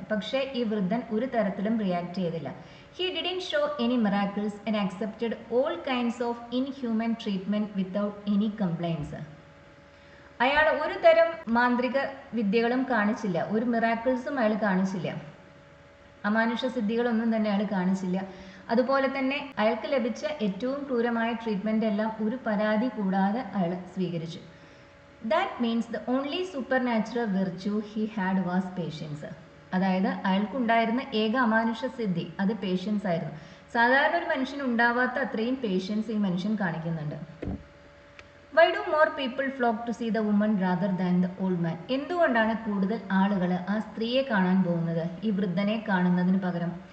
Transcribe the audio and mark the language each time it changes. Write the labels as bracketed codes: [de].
[ml] പക്ഷേ ഈ വൃദ്ധൻ ഒരു തരത്തിലും റിയാക്ട് ചെയ്തില്ല. [en] He didn't show any miracles and accepted all kinds of inhuman treatment without any complaints. [ml] അയാൾ ഒരു തരം മാന്ത്രിക വിദ്യകളും കാണിച്ചില്ല, ഒരു മിറാക്കിൾസും അയാൾ കാണിച്ചില്ല, അമാനുഷ സിദ്ധികളൊന്നും തന്നെ അയാൾ കാണിച്ചില്ല. അതുപോലെ തന്നെ അയാൾക്ക് ലഭിച്ച ഏറ്റവും ക്രൂരമായ ട്രീറ്റ്മെൻ്റ് എല്ലാം ഒരു പരാതി കൂടാതെ അയാൾ സ്വീകരിച്ചു. [en] That means the only supernatural virtue he had was patience. [ml] അതായത് അയാൾക്കുണ്ടായിരുന്ന ഏക അമാനുഷ സിദ്ധി അത് പേഷ്യൻസ് ആയിരുന്നു. സാധാരണ ഒരു മനുഷ്യന് ഉണ്ടാവാത്ത അത്രയും പേഷ്യൻസ് ഈ മനുഷ്യൻ കാണിക്കുന്നുണ്ട്. [en] Why do more people flock to see the woman rather than the old man? [ml] എന്തുകൊണ്ടാണ് കൂടുതൽ ആളുകൾ ആ സ്ത്രീയെ കാണാൻ പോകുന്നത് ഈ വൃദ്ധനെ കാണുന്നതിന് പകരം?